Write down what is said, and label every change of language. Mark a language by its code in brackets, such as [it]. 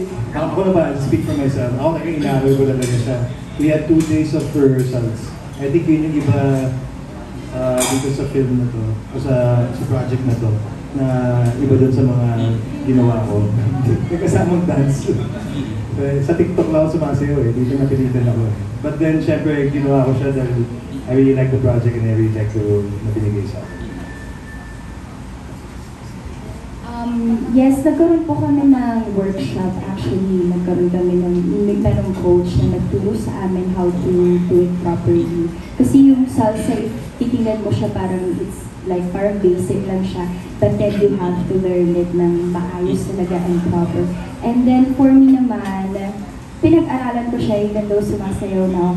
[tl] Ako na ba, [en] speak for myself, [tl] ako inaral ko talaga siya. [en] We had 2 days of rehearsals. I think [tl] yun yung iba dito sa film na to, o sa project na to, na iba dun sa mga ginawa ko. May kasamang dance. Sa TikTok lang ako sumasayaw eh, dito napilitan ako eh. [en] But then, [tl] syempre, ginawa ko siya dahil [en] I really like the project and I really like the role [tl] na binigay sa akin. Yes, nagkaroon po kami ng workshop. Actually, nagkaroon kami ng coach na nagturo sa amin [en] how to do it properly. [tl] Kasi yung salsa, titingnan mo siya parang [en] it's like [tl] parang basic lang siya. [en] But then you have to learn it [tl] ng maayos talaga [en] and proper. And then for me [tl] naman, pinag-aralan ko siya [en] even though [tl] sumasayaw na ako.